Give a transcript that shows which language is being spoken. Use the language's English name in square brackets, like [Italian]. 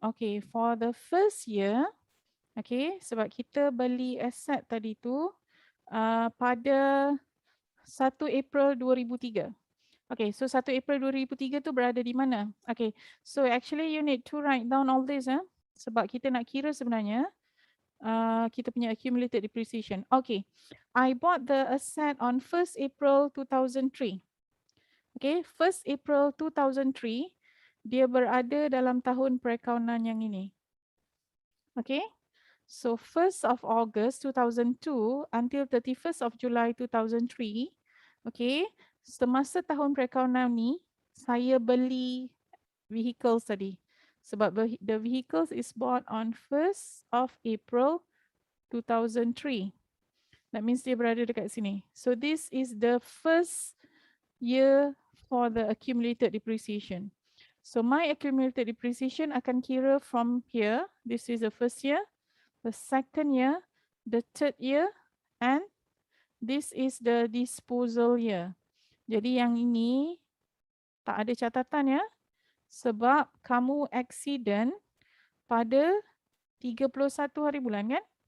[English] Okay, for the first year, okay, [Malay] sebab kita beli aset tadi tu pada 1 April 2003. [English] Okay, so 1 April 2003 [Malay] tu berada di mana? [English] Okay, so actually you need to write down all this [Malay] sebab kita nak kira sebenarnya kita punya [English] accumulated depreciation. Okay, I bought the asset on 1st April 2003. [Malay] Okay, 1st April 2003, dia berada dalam tahun perakaunan yang ini. [English] Okay, so 1st of August 2002 until 31st of July 2003, okay, [Malay] semasa tahun perakaunan ni, saya beli [English] vehicles tadi. [Malay] Sebab [English] the vehicles is bought on 1st of April 2003. That means [Malay] dia berada dekat sini. [English] So this is the first year for the accumulated depreciation. So my accumulated depreciation [Malay] akan kira [English] from here. This is the first year, the second year, the third year, and this is the disposal year. [Malay] Jadi yang ini tak ada catatan ya, sebab kamu accident pada 31 hari bulan kan?